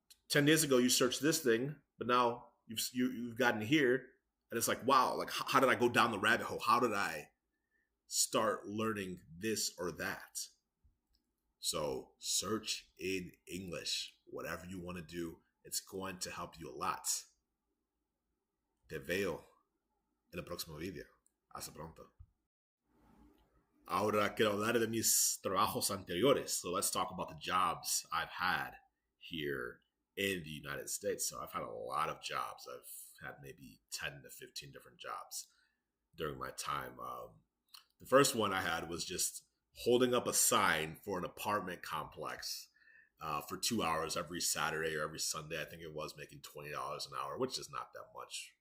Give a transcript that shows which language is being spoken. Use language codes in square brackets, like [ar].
[en] 10 days ago, you searched this thing, but now you've gotten here, and it's like, wow, like how did I go down the rabbit hole? How did I start learning this or that? So search in English. Whatever you want to do, it's going to help you a lot. [es] Te veo en el próximo video. Hasta pronto. Ahora quiero hablar de mis trabajos anteriores. [en] So let's talk about the jobs I've had here in the United States. So I've had a lot of jobs. I've had maybe 10 to 15 different jobs during my time. The first one I had was just holding up a sign for an apartment complex for 2 hours every Saturday or every Sunday. I think it was making $20 an hour, which is not that much.